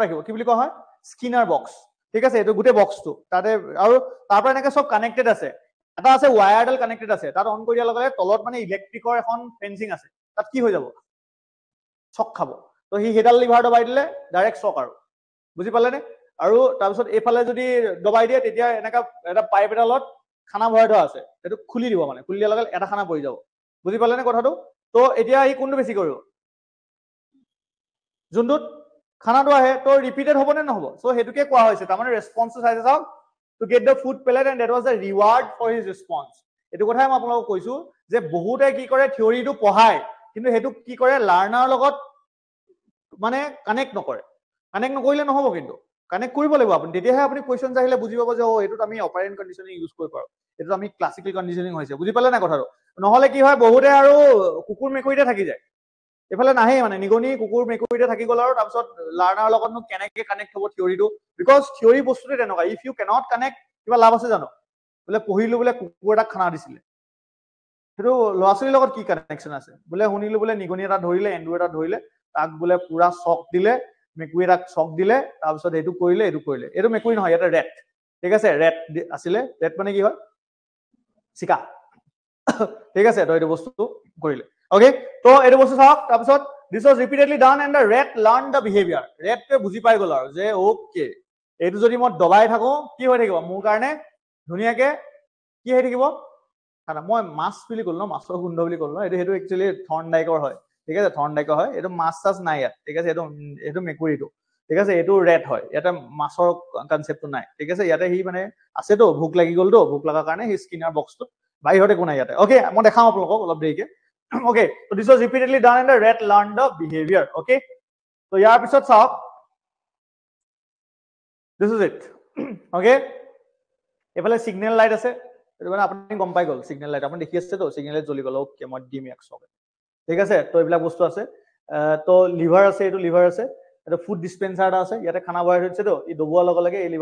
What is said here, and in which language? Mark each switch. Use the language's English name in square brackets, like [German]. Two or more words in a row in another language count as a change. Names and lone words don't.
[Assamese] ৰাখিব কি বুলি কোৱা হয় স্কিনাৰ বক্স ঠিক আছে এটো গুটে বক্সটো তাতে আৰু তাৰ পৰা এনেকে সব কানেক্টেড আছে এটা আছে ওয়্যাৰডাল কানেক্টেড আছে তাত অন কৰি দিয়া লগে তলত মানে ইলেক্ট্ৰিকৰ এখন ফেন্সিং আছে তাত কি হৈ যাব চক খাব তো হি হেডাল লিভাৰ দবাই দিলে ডাইৰেক্ট চক আৰু বুজি পালে নে আৰু তাৰপিছত এফালে যদি দবাই দিয়ে তেতিয়া এনেকা এটা পাইপ এডালত খানা ভৰাই থোৱা আছে এটো খুলি দিব মানে খুলি দিয়া লগে এটা খানা পৰি যাব বুজি পালে নে কথাটো তো এতিয়া ই কোনটো বেছি কৰিব যোনটোত খানাটো আহে তো ৰিপিটেড হ'ব নে নহব সো হেতুকে কোৱা হৈছে তাৰ মানে ৰেসপন্সটো চাইছে চাওক [English] to get the food pellet and that was the reward for his response [Assamese] এটো কথাই মই আপোনালোকক কৈছো যে বহুতে কি কৰে থিওৰিটো পঢ়ায় কিন্তু হেতু কি কৰে লাৰ্নাৰ লগত মানে কানেক্ট নকৰিলে নহব কিন্তু কানেক্ট কৰিব লাগিব আপুনি তেতিয়াহে আপুনি কোৱেশ্চন আহিলে বুজি পাব যে ও এটোত আমি [English] operant conditioning [Assamese] ইউজ কৰিব পাৰো এটো আমি [English] classical conditioning [Assamese] হৈছে বুজি পালে না কথাটো নহলে কি হয় বহুতে আৰু কুকুৰ মেকুৰীতে থাকি যায় এফালে নাহে মানে নিগনি কুকুৰ মেকুৰীতে থাকি গল আৰু তাৰপিছত লাৰ্নাৰ লগতনো কেনেকে কানেক্ট হ'ব থিওৰিটো বিকজ থিওৰি বস্তুটো তেনেকুৱা [English] if you can't connect [Assamese] কিবা লাভ আছে জানো বলে পঢ়িলো বলে কুকুৰ এটা খানা দিছিলে হেতু লৰাছলিৰ লগত কি কানেকশন আছে বলে শুনিলো বলে নিগনি এটা ধৰিলে এন্দুৰ এটা ধৰিলে তাক বলে পুৰা শক দিলে মেকুৰী এটাক শক দিলে তাৰপিছত এটো কৰিলে এটো মেকুৰী নহয় এটা ৰেট ঠিক আছে ৰেট আছিলে ৰেট মানে কি হয় চিকা ঠিক আছে তো এটো বস্তু কৰিলে ওকে তো এটো বস্তু চাওক তাৰপিছত [English] this was repeatedly done and the rat learned the behavior [Assamese] rat তে বুজি পাই গল আৰু যে ওকে এটো যদি মই দবাই থাকো কি হৈ থাকিব মোৰ কাৰণে ধুনিয়াকে কি হৈ থাকিব খানা মই মাছ বুলি কল ন মাছৰ গুন্ধ বুলি কল ন এটো একচুয়ালি থৰ্নডাইকৰ হয় ঠিক আছে থৰ্নডাইকৰ হয় এটো মাছ চাছ নাই ইয়াত ঠিক আছে এটো মেকুৰীটো ঠিক আছে এটো ৰেট হয় ইয়াতে মাছৰ কনসেপ্টটো নাই ঠিক আছে ইয়াতে হি মানে আছে তো ভুক লাগি গল তো ভুক লাগাৰ কাৰণে হি স্কিনাৰ বক্সটো বাহিৰতে কোনাই ইয়াতে ওকে মই দেখাম আপোনালোকক অলপ দেৰিকে [English] okay so this was repeatedly done and the rat learned the behavior okay so [Assamese] ইয়াৰ পিছত চাওক [English] this is it okay [Assamese] এফালে [English] signal light [Assamese] আছে এটো মানে আপুনি গম পাই গল [English] signal light [Assamese] আপুনি দেখি আছে তো [English] signal light [Assamese] জ্বলি গল ওকে মই দিম এক সক ঠিক আছে তো এইবিলাক বস্তু আছে তো লিভাৰ আছে এটো লিভাৰ আছে এটো [English] food dispenser [Assamese] আছে ইয়াতে খানা ভৰাই থৈছে তো ই দবোৱাৰ লগে লগে এই